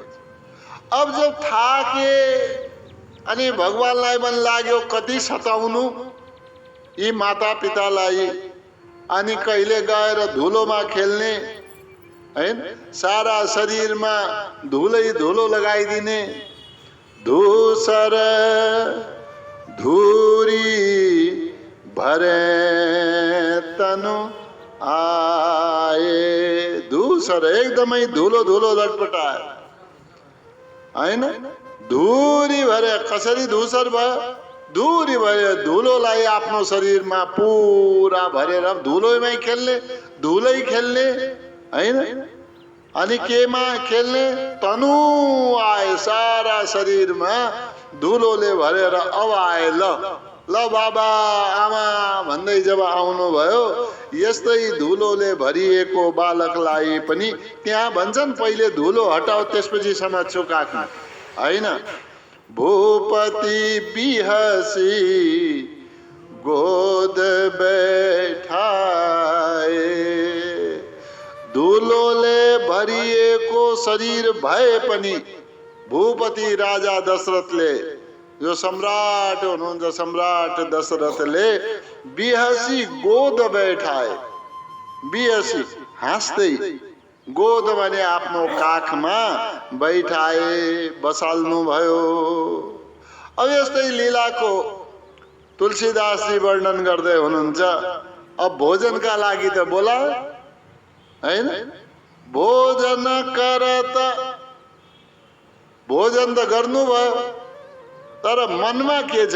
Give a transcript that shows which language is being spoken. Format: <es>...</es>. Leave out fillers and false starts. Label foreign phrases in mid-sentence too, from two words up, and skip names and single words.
<ne>अब जब थाके अनि भगवानलाई मन लाग्यो कति सताउनु यी माता पितालाई, अनि कहिले गएर धुलोमा खेल्ने हैन, सारा शरीरमा धुलै धुलो लगाइदिने।</ne> <awa>धूसर धूरी भरे तनु आए।</awa> <ne>धूसर एकदमै धुलो धुलो लटपटाए हैन।</ne> <awa>धूरी भरे,</awa> <ne>कसरी धूसर भयो?</ne> <awa>धूरी भरे,</awa> <ne>धुलोलाई आफ्नो शरीरमा पूरा भरेर धुलोमै खेल्ने, धुलै खेल्ने हैन। अनि केमा खेल्ने?</ne> <awa>तनु आए,</awa> <ne>सारा शरीरमा धुलोले भरेर अब आए। ल बाबा आमा भन्दै जब आउनु भयो, यस्तै धुलोले भरिएको बालकलाई पनि त्यहाँ भन्छन् पहिले धुलो हटाओ त्यसपछि समात्छु काखमा हैन।</ne> <awa>भूपति बिहसी गोद बैठाए।</awa> <ne>धुलोले भरिएको शरीर भए पनि भूपति राजा दशरथले, जो सम्राट हुनुहुन्छ, सम्राट दशरथले</ne> <awa>बिहसी गोद बैठाए।</awa> <ne>बिहसी हाँस्दै, गोद भने आफ्नो काखमा बैठाए, बसाल्नु भयो। अब यस्तै लीलाको तुलसीदासजी वर्णन गर्दै हुनुहुन्छ। अब भोजनका लागि त बोला हैन,</ne> <awa>भोजन करत,</awa> <ne>भोजन त गर्नु भयो, तर मनमा के छ?</ne>